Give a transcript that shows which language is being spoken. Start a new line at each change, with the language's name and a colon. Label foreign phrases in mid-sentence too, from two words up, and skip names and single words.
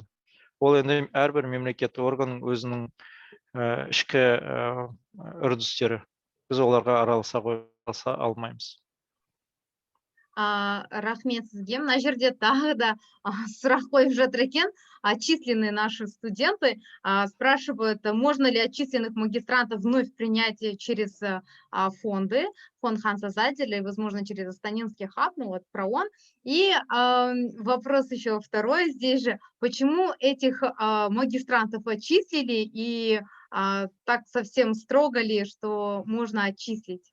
Kazakh: Ол енді әрбір мемлекеттік орган өзінің ішкі үрдістері. Біз оларға араласа алмаймыз. Рахмет сізге. Мына жерде тағы да сұрақ қойып жатыр екен.
Russian: Отчисленные наши студенты спрашивают, можно ли отчисленных магистрантов вновь принять через фонды, фонд Ханса Зайделя и, возможно, через Астанинский хаб, ПРООН. И вопрос еще второй здесь же. Почему этих магистрантов отчислили и так совсем строго ли, что можно отчислить?